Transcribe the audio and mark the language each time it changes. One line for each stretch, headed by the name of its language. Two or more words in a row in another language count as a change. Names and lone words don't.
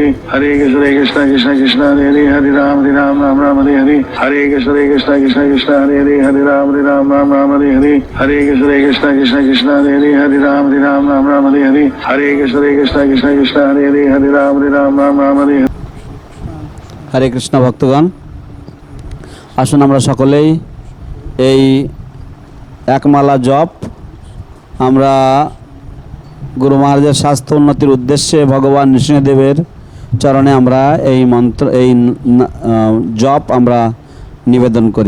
Sanskrit: हरे कृष्ण, कृष्ण कृष्ण, हरे हरे, हरे राम, राम हरे हरे. हरे कृष्ण, कृष्ण कृष्ण, हरे हरे, हरे राम, राम हरे हरे. हरे कृष्ण, कृष्ण कृष्ण, हरे हरे, हरे राम, राम हरे हरे. हरे कृष्ण, कृष्ण कृष्ण, हरे हरे, हरे राम, राम हरे हरे.
Bangla: হরে কৃষ্ণ ভক্তগণ, আসুন আমরা সকলেই এই একমালা জপ আমরা গুরু মহারাজের স্বাস্থ্য উন্নতির উদ্দেশ্যে ভগবান নৃসিংহদেবের চরণে আমরা এই মন্ত্র জপ আমরা নিবেদন করি।